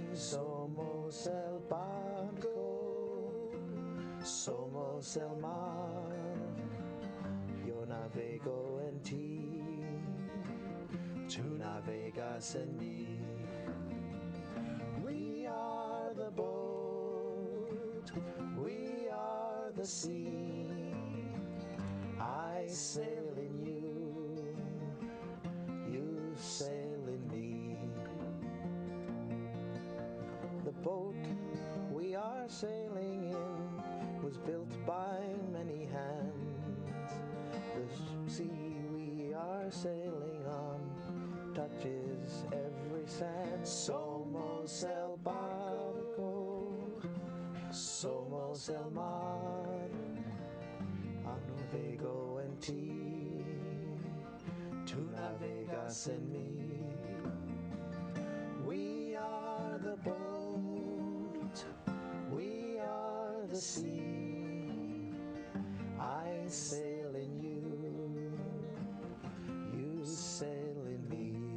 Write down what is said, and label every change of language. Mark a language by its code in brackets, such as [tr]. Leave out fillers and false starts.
[es] Somos el barco, somos el mar, yo navego en ti, tú navegas en mí. [en] We are the boat, we are the sea. I sail in you, you sail in me. The boat we are sailing in was built by many hands. The sea we are sailing on touches every sand. [es] Somos el barco, somos el mar. Navego en ti, tú navegas en mí. [en] We are the boat, we are the sea. I sail in you, you sail in me.